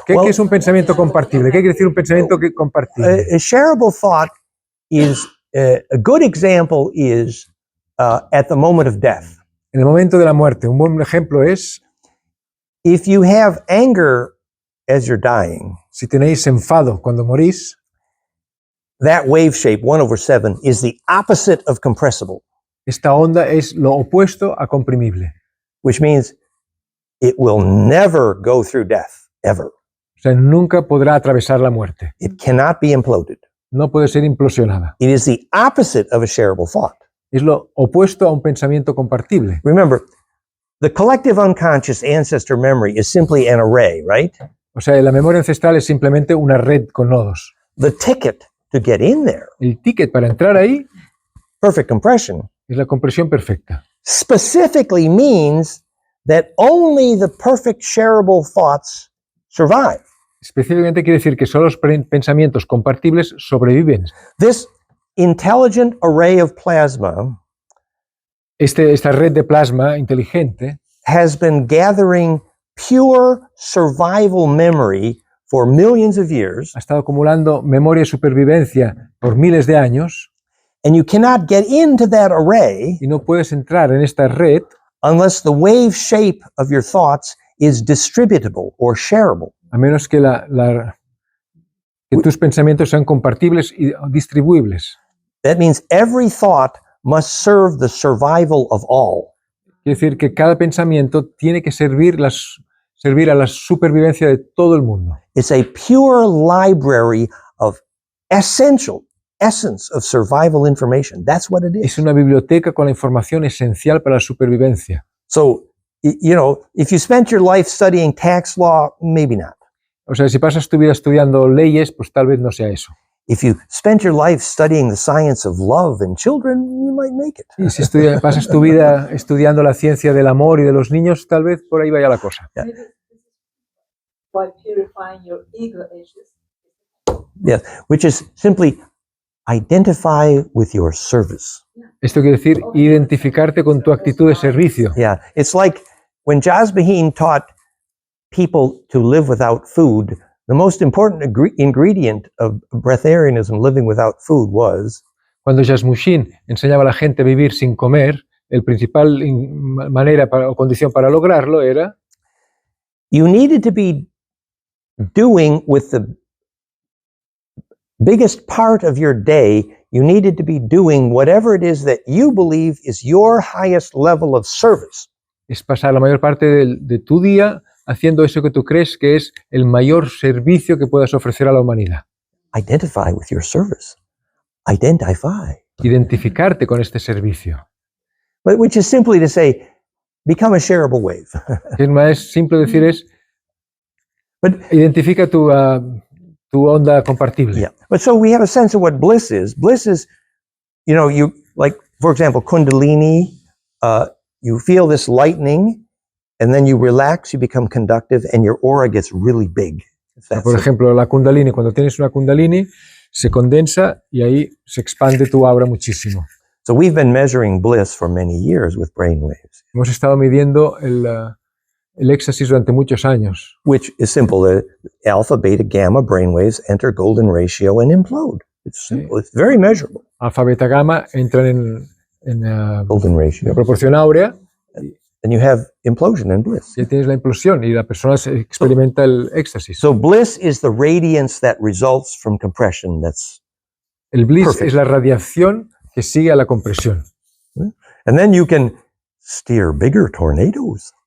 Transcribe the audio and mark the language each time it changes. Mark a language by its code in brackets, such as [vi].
[es] ¿Qué es un pensamiento compartible? ¿Qué quiere decir un pensamiento compartible? [en] A shareable thought is a good example is at the moment of death. [es] En el momento de la muerte, un buen ejemplo es [en] If you have anger as you're dying, [es] si tenéis enfado cuando morís, [en] that wave shape 1/7 is the opposite of compressible, [es] esta onda es lo opuesto a comprimible. [en] which means it will never go through death, ever. [es] O sea, nunca podrá atravesar la muerte. [en] It cannot be imploded. [es] No puede ser implosionada. [en] It is the opposite of a shareable thought. [es] Es lo opuesto a un pensamiento compartible. [en] Remember, the collective unconscious ancestor memory is simply an array, right? [es] O sea, la memoria ancestral es simplemente una red con nodos. [en] The ticket to get in there, [es] El ticket para entrar ahí [en] perfect compression, [es] es la compresión perfecta. [en] specifically means that only the perfect shareable thoughts survive. [es] Específicamente quiere decir que solo los pensamientos compartibles sobreviven. [en] This intelligent array of plasma [es] Esta red de plasma inteligente [en] has been gathering pure survival memory for millions of years, [es] ha estado acumulando memoria y supervivencia por miles de años [en] and you cannot get into that array [es] y no puedes entrar en esta red [en] unless the wave shape of your thoughts is distributable or shareable. [es] a menos que, que tus pensamientos sean compartibles y distribuibles. [en] That means every thought must serve the survival of all. [es] Quiere decir que cada pensamiento tiene que servir a la supervivencia de todo el mundo. [en] It's a pure library of essence of survival information. That's what it [es] Es [en] is. [es] una biblioteca con la información esencial para la supervivencia. [en] So, if you spent your life studying tax law, maybe not. [es] O sea, si pasas tu vida estudiando leyes, pues tal vez no sea eso. [en] If you spent your life studying the science of love and children, you might make it. [es] Y si pasas tu vida estudiando la ciencia del amor y de los niños, tal vez por ahí vaya la cosa. [en] Yeah. By purifying your ego issues. Yes, which is simply identify with your service. [es] Esto quiere decir identificarte con tu actitud de servicio. [en] Yeah, it's like when Jasbaheen taught people to live without food, the most important ingredient of breatharianism, living without food, was [es] Cuando Jasmushin enseñaba a la gente a vivir sin comer, el principal manera o condición para lograrlo era [en] you needed to be doing with the biggest part of your day, you needed to be doing whatever it is that you believe is your highest level of service. [es] es pasar la mayor parte de tu día haciendo eso que tú crees que es el mayor servicio que puedas ofrecer a la humanidad. [en] Identify with your service. Identify. [es] Identificarte con este servicio. [en] But which is simply to say, become a shareable wave. [es] Es más simple decir es, [en] But [es] identifica tu onda compartible. [en] yeah. But so we have a sense of what bliss is. Bliss is, you like for example, Kundalini, you feel this lightning, and then you relax, you become conductive, and your aura gets really big. [es] Por ejemplo, la Kundalini, cuando tienes una Kundalini, se condensa y ahí se expande tu aura muchísimo. [en] So we've been measuring bliss for many years with brain waves. [es] Hemos estado midiendo el éxtasis durante muchos años. [en] Which is simple. Alpha, beta, gamma brainwaves enter golden ratio and implode. It's simple. It's very measurable. [es] Alfa, beta, gamma entran en [en] Golden ratio. [es] la proporción áurea. [en] And you have implosion and bliss. [es] Ya tienes la implosión y la persona experimenta el éxtasis. [en] So bliss is the radiance that results from compression. That's [es] el bliss [en] perfect. [es] Es la radiación que sigue a la compresión. [en] And then you can steer bigger tornadoes.